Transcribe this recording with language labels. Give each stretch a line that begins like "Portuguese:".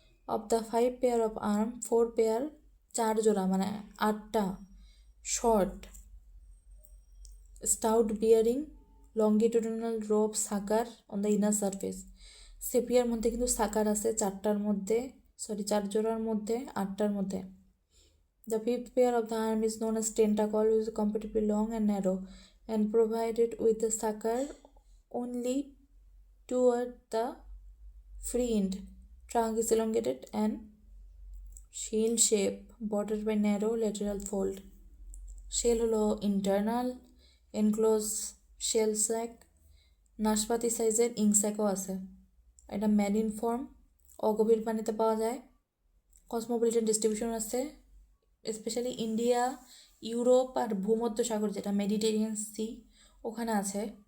English: of the 5 pair of arm 4 pair
Bangla: 4 জোড়া মানে 8টা
English: Short stout bearing longitudinal row of sucker on the inner surface.
Bangla: সেপিয়ার মধ্যে কিন্তু সাকার আছে 4টার মধ্যে, 4 জোড়ার মধ্যে 8টার মধ্যে।
English: The 5th pair of the arm is known as tentacle, which is comparatively long and narrow and provided with the sucker only toward the free end. Trunk is elongated and shield shape bordered by narrow lateral fold.
Bangla: Shell হলো
English: internal enclosed shell sac,
Bangla: নাশপাতি সাইজের ink স্যাকও আছে। এটা marine form, অগভীর পানিতে পাওয়া যায়। Cosmopolitan distribution আছে স্পেশালি ইন্ডিয়া, ইউরোপ আর ভূমধ্যসাগর যেটা মেডিটেরিয়ান সি ওখানে আছে।